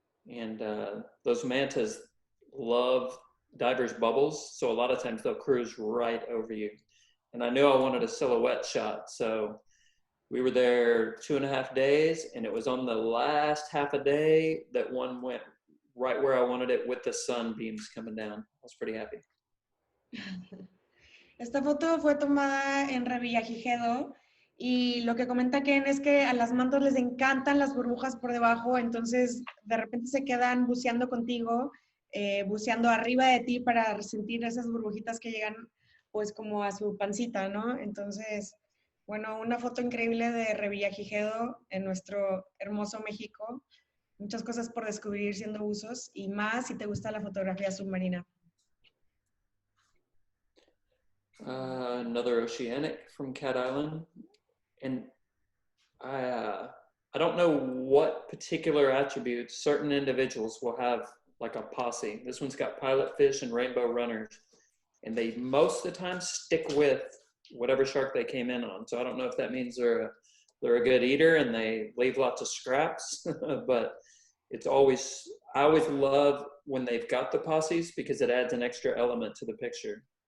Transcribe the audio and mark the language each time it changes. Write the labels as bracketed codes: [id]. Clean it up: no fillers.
[en] And those mantas love divers' bubbles, so a lot of times they'll cruise right over you. And I knew I wanted a silhouette shot, so we were there 2.5 days, and it was on the last half a day that one went right where I wanted it with the sunbeams coming down. I was pretty happy. [es] Esta foto fue tomada en Revillagigedo y lo que comenta Ken es que a las mantas les encantan las burbujas por debajo, entonces de repente se quedan buceando contigo, buceando arriba de ti para sentir esas burbujitas que llegan pues como a su pancita, ¿no? Entonces, bueno, una foto increíble de Revillagigedo en nuestro hermoso México. Muchas cosas por descubrir siendo buzos y más si te gusta la fotografía submarina. [en] Another oceanic from Cat Island. And I don't know what particular attributes certain individuals will have, like a posse. This one's got pilot fish and rainbow runners, and they most of the time stick with whatever shark they came in on. So I don't know if that means they're a good eater and they leave lots of scraps, but it's always, I always love when they've got the posses because it adds an extra element to the picture.